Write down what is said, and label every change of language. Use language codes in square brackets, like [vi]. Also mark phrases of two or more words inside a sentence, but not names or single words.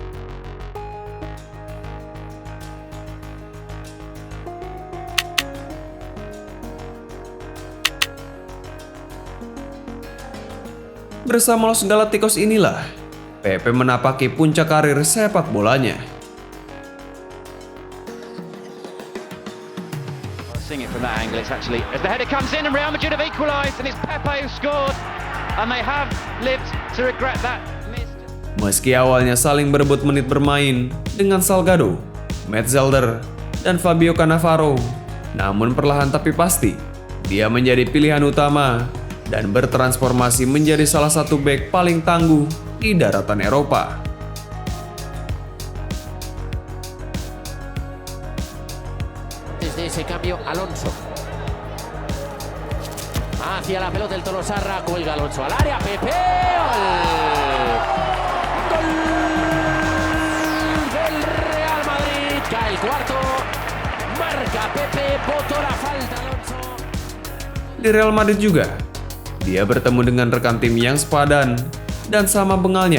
[id] Bersama Los Galacticos inilah Pepe menapaki puncak karir sepak bolanya. [en] Seeing it from that angle, it's actually as the header comes in and Real Madrid have equalised, and it's Pepe who scored, and they have lived to regret that miss. [id] Meski awalnya saling berebut menit bermain dengan Salgado, Metzelder, dan Fabio Cannavaro, namun perlahan tapi pasti dia menjadi pilihan utama dan bertransformasi menjadi salah satu bek paling tangguh di daratan Eropa. [es] Desde ese cambio, Alonso. Hacia la pelota el Tolosarra, cuelga Alonso al área, Pepe. ¡Gol! Del Real Madrid. Cae el cuarto. Marca Pepe, botó la falta Alonso. [id] Di Real Madrid juga, dia bertemu dengan rekan tim yang sepadan dan sama bengalnya.